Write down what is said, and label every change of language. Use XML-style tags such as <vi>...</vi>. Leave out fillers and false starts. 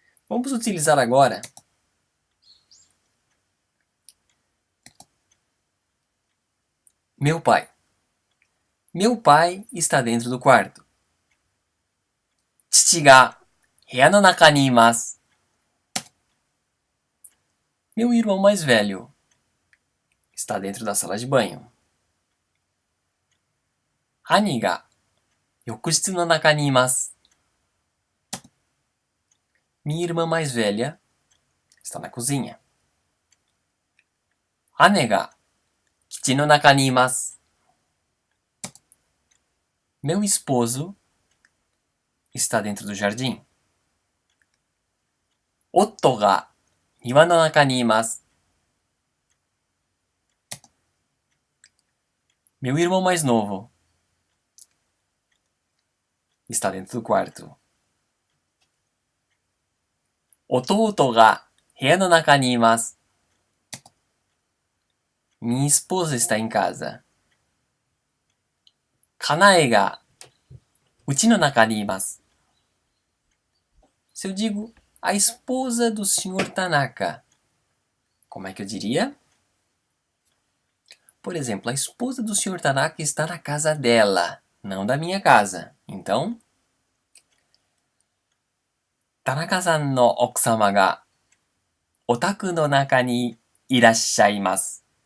<pt>Vamos utilizar agora meu pai. Meu pai está dentro do quarto.</pt> <ja>父が部屋の中にいます。</ja> <pt>Meu irmão mais velho está dentro da sala de banho.</pt> <ja>兄が浴室の中にいます。</ja> <pt>Minha irmã mais velha está na cozinha.</pt> <ja>姉が基地の中にいます。</ja> <pt>Meu esposo está dentro do jardim.</pt> <ja>夫が庭の中にいます。</ja> <pt>Meu irmão mais novo está dentro do quarto.</pt> <ja>弟が部屋の中にいます。</ja> <pt>Minha esposa está em casa.</pt> <ja>家内が家の中にいます。</ja> <pt>Se eu digo a esposa do Sr. Tanaka, como é que eu diria? Por exemplo, a esposa do Sr. Tanaka está na casa dela, não da minha casa. Então,</pt> <ja>Tanaka-san no okusama ga otaku no naka ni irashaimasu.</ja>